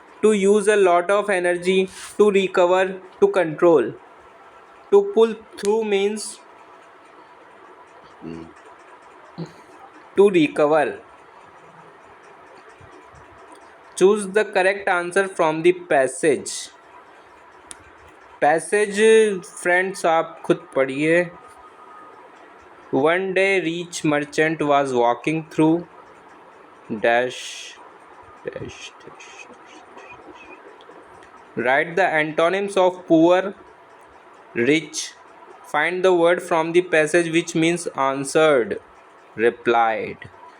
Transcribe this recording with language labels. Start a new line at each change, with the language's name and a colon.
English: To use a lot of energy, to recover, to control. To pull through means to recover. Choose the correct answer from the passage.
Hindi: Passage friends आप खुद पढ़िए.
English: One day rich merchant was walking through dash dash dash. Write the antonyms of poor, rich. Find the word from the passage which means answered, replied.